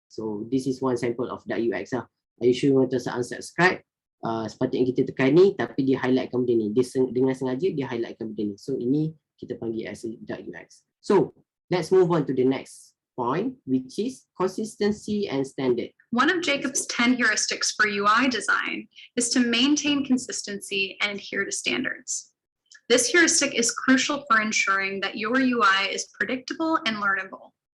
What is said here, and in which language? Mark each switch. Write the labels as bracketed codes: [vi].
[en] So this is one sample of dark UX [ms] lah. [en] Are you sure you want to unsubscribe? [ms] Sepatutnya kita tekan ni tapi dia highlightkan benda ni. Dia dengan sengaja dia highlightkan benda ni. So ini kita panggil [en] as a dark UX. So let's move on to the next point, which is consistency and standard. One of Jacob's 10 heuristics for UI design is to maintain consistency and adhere to standards. This heuristic is crucial for ensuring that your UI is predictable and learnable.